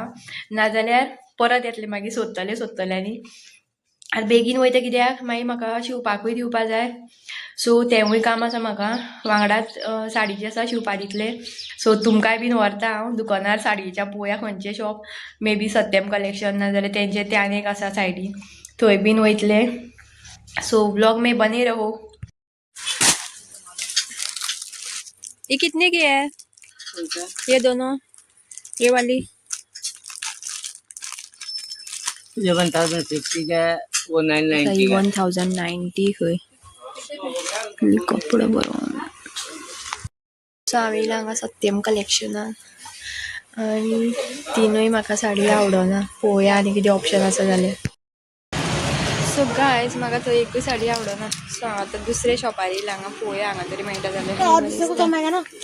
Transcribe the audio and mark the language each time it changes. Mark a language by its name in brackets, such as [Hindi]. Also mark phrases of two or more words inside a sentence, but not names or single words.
[Konkani] नाजाल्यार परत येतले मागीर सोदतले आनी आतां बेगीन वयता कित्याक मागीर म्हाका शिवपाकूय दिवपा जाय. सो तेवूय काम आसा म्हाका वांगडाच साडी जी आसा शिवपा दितले. सो तुमकांय बीन व्हरता हांव दुकानार साडयेच्या पळोवया खंयचें शॉप मे बी सत्यम कलेक्शन नाजाल्यार तेंचे ते आनी एक आसा सायडीन थंय बीन वयतले. [Hindi] सो व्लॉग में बने रहो. ये कितने की है ये दोनों ये वाली? ये 1050 का है, वो 990 का है. [Konkani] 1090 खंय कपडो बरो. सो हांव येयला हांगा सत्यम कलेक्शनान आनी तिनूय म्हाका साडी आवडना. पळोवया आनी कितें ऑप्शन आसा जाल्यार. सो गायज म्हाका थंय एकूय साडी आवडना सो हांव आतां दुसऱ्या शॉपार येयला हांगा पळोवया हांगा तरी मेळटा जाल्यार.